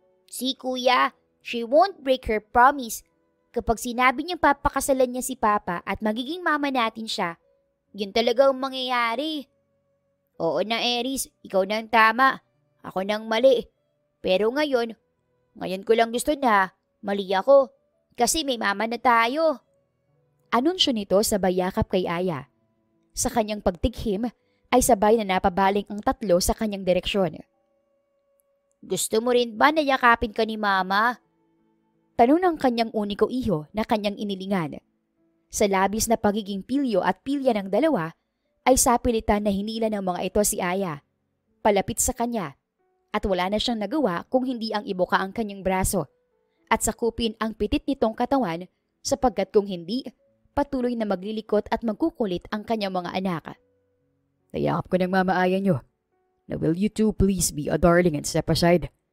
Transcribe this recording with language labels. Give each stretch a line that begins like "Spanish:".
English: Si Kuya, she won't break her promise.
Filipino: Kapag sinabi niyang papakasalan niya si Papa at magiging mama natin siya, yun talaga ang mangyayari. Oo na, Aries, ikaw na ang tama. Ako nang mali. Pero ngayon ko lang gusto na mali ako kasi may mama na tayo. Anunsyo nito sabay yakap kay Aya. Sa kanyang pagtighim ay sabay na napabaling ang tatlo sa kanyang direksyon. Gusto mo rin ba na yakapin ka ni Mama? Tanong ng kanyang uniko iho na kanyang inilingan. Sa labis na pagiging pilyo at pilya ng dalawa, ay sapilitan na hinila ng mga ito si Aya, palapit sa kanya, at wala na siyang nagawa kung hindi ang ibuka ang kanyang braso, at sakupin ang pitit nitong katawan sapagkat kung hindi, patuloy na maglilikot at magkukulit ang kanyang mga anak. Nayakap ko ng Mama Aya niyo.
English: Na will you two please be a darling and step aside?